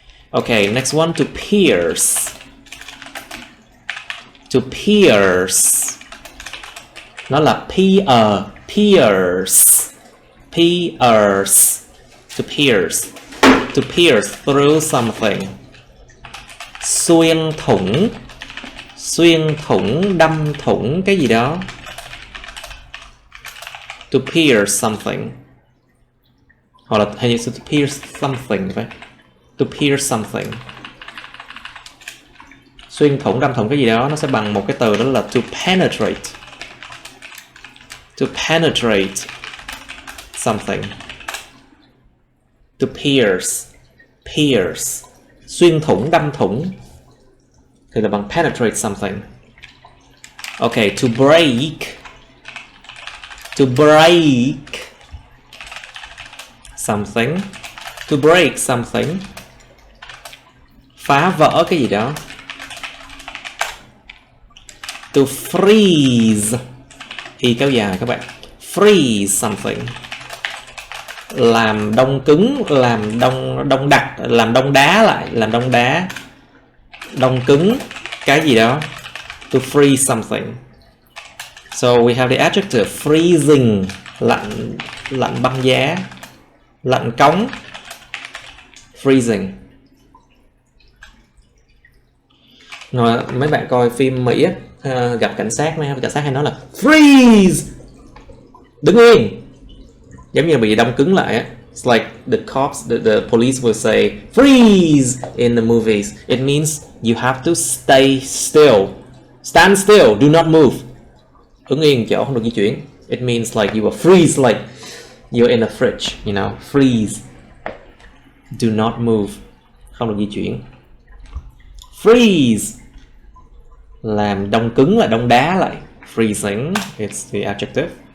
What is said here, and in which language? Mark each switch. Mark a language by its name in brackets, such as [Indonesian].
[English] Okay, next one, to pierce. To pierce. [Vietnamese] Nó là [English] pierce. Pierce. To pierce. To pierce through something. [Vietnamese] Xuyên thủng. Xuyên thủng, đâm thủng cái gì đó. To pierce something. Hoặc là hay to pierce something, phải. To pierce something. Xuyên thủng, đâm thủng cái gì đó, nó sẽ bằng một cái từ đó là to penetrate. [English] To penetrate something. To pierce. Pierce. [Vietnamese] Xuyên thủng, đâm thủng thì là bằng penetrate something. [English] Okay, to break. To break something. To break something. [Vietnamese] Phá vỡ cái gì đó. [English] To freeze. [Vietnamese] Y kéo dài các bạn. [English] Freeze something. [Vietnamese] Làm đông cứng, làm đông đặc, làm đông đá lại, làm đông đá. Đông cứng cái gì đó. [English] To freeze something. So we have the adjective freezing, [Vietnamese] lạnh băng giá, lạnh cống. [English] Freezing. [Vietnamese] Rồi mấy bạn coi phim Mỹ á, gặp cảnh sát hay nói là freeze, đứng yên, giống như bị đông cứng lại á. [English] It's like the cops, the police will say freeze in the movies. It means you have to stay still, stand still, do not move. [Vietnamese] Đứng yên chỗ, không được di chuyển. [English] It means like you are freeze, like you're in a fridge, you know, freeze. Do not move, [Vietnamese] không được di chuyển. Freeze, làm đông cứng lại, đông đá lại. [English] Freezing, it's the adjective.